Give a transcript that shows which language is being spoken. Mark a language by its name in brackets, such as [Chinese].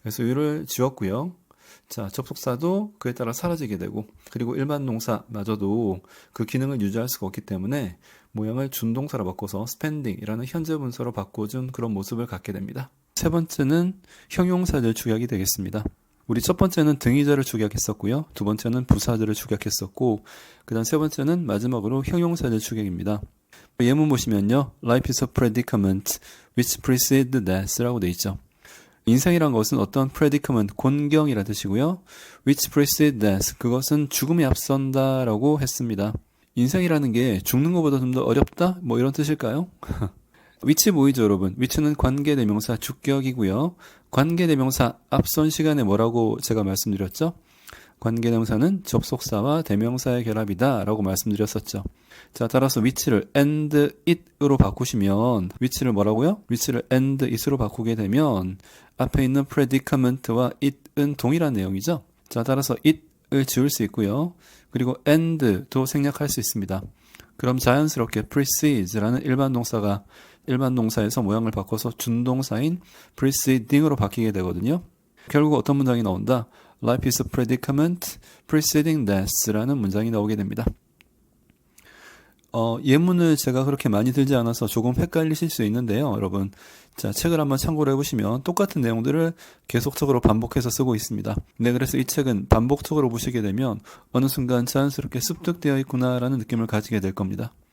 [Korean] 그래서 you를 지웠고요. 자, 접속사도 그에 따라 사라지게 되고 그리고 일반 동사마저도 그 기능을 유지할 수가 없기 때문에 모양을 준동사로 바꿔서 spending이라는 현재 분사로 바꿔준 그런 모습을 갖게 됩니다. 세 번째는 형용사절 축약이 되겠습니다. 우리 첫 번째는 등위절을 축약했었고요. 두 번째는 부사절을 축약했었고 그 다음 세 번째는 마지막으로 형용사절 축약입니다. 예문 보시면요. [English] Life is a predicament which precedes death [Korean] 라고 되어 있죠. 인생이란 것은 어떤 predicament, 곤경이라 뜻이고요. [English] which precedes death, [Korean] 그것은 죽음이 앞선다 라고 했습니다. 인생이라는 게 죽는 것보다 좀 더 어렵다? 뭐 이런 뜻일까요? which 보이죠 여러분? which는 관계대명사 주격이고요. 관계대명사 앞선 시간에 뭐라고 제가 말씀드렸죠? 관계대명사는 접속사와 대명사의 결합이다 라고 말씀드렸었죠. 자, 따라서 which를 and it으로 바꾸시면 which를 뭐라고요? which를 and it으로 바꾸게 되면 앞에 있는 predicament와 it은 동일한 내용이죠. 자, 따라서 it을 지울 수 있고요. 그리고 and도 생략할 수 있습니다. 그럼 자연스럽게 precedes라는 일반 동사에서 모양을 바꿔서 준동사인 preceding으로 바뀌게 되거든요. 결국 어떤 문장이 나온다? [English] Life is a predicament preceding death라는 [Korean] 문장이 나오게 됩니다. 예문을 제가 그렇게 많이 들지 않아서 조금 헷갈리실 수 있는데요, 여러분. 자, 책을 한번 참고를 해보시면 똑같은 내용들을 계속적으로 반복해서 쓰고 있습니다. 네, 그래서 이 책은 반복적으로 보시게 되면 어느 순간 자연스럽게 습득되어 있구나라는 느낌을 가지게 될 겁니다.